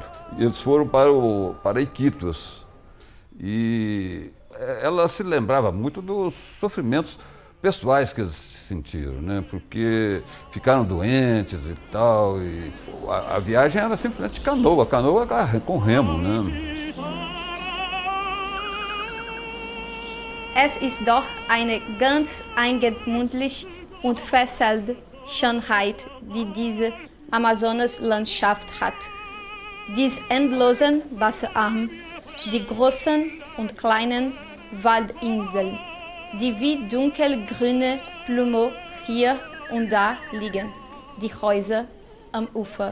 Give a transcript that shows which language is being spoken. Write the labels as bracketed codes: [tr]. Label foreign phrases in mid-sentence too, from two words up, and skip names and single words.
[pt] Eles foram para Iquitos. E ela se lembrava muito dos sofrimentos pessoais que eles sentiram, né? Porque ficaram doentes e tal. E a viagem era simplesmente canoa com remo, né? [de] Es ist doch eine ganz eigentümliche und fesselnde Schönheit, die diese Amazonaslandschaft hat. Die endlosen Wasserarme, die großen und kleinen Waldinseln, die wie dunkelgrüne Blumen hier und da liegen, die Häuser am Ufer.